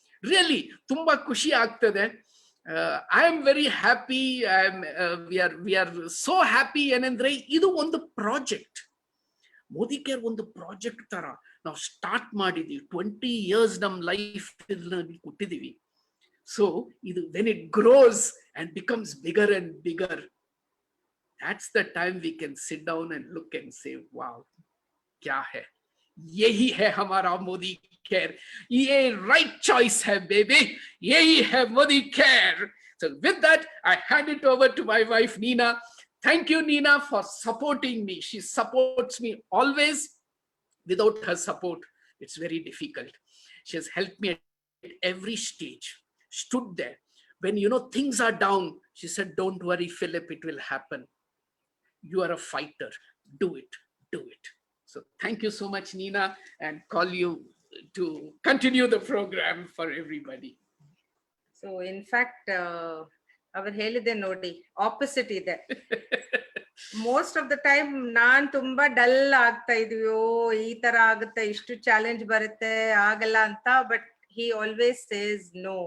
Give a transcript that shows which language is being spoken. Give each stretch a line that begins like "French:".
Kannada: Really ತುಂಬಾ ಖುಷಿ ಆಗ್ತದೆ.
English: I am very happy. We are so happy.
Kannada: ಏನಂದ್ರೆ, ಇದು ಒಂದು ಪ್ರಾಜೆಕ್ಟ್, ಮೋದಿ ಕೇರ್ ಒಂದು ಪ್ರಾಜೆಕ್ಟ್ ತರ ನಾವು ಸ್ಟಾರ್ಟ್ ಮಾಡಿದೀವಿ. 20 years ನಮ್ ಲೈಫ್ ಕೊಟ್ಟಿದೀವಿ. ಸೊ ಇದು
English: when it grows and becomes bigger and bigger, that's the time we can sit down and look and say, wow,
Hindi: क्या है, यही है हमारा मोदी केयर, ये right choice है baby, यही है Modi care.
English: So with that, I hand it over to my wife Neena. Thank you, Neena, for supporting me. She supports me always. Without her support, it's very difficult. She has helped me at every stage, stood there when things are down. She said, don't worry Philip, it will happen. You are a fighter. Do it. So thank you so much, Neena, and call you to continue the program for everybody.
Kannada: So in fact ಅವ್ರು ಹೇಳಿದೆ ನೋಡಿ, opposite ಇದೆ. Most of the time ನಾನ್ ತುಂಬಾ dull ಆಗ್ತಾ ಇದೀವೋ, ಈ ತರ ಆಗುತ್ತೆ, ಇಷ್ಟು ಚಾಲೆಂಜ್ ಬರುತ್ತೆ, ಆಗಲ್ಲ ಅಂತ. But
English: he always says no.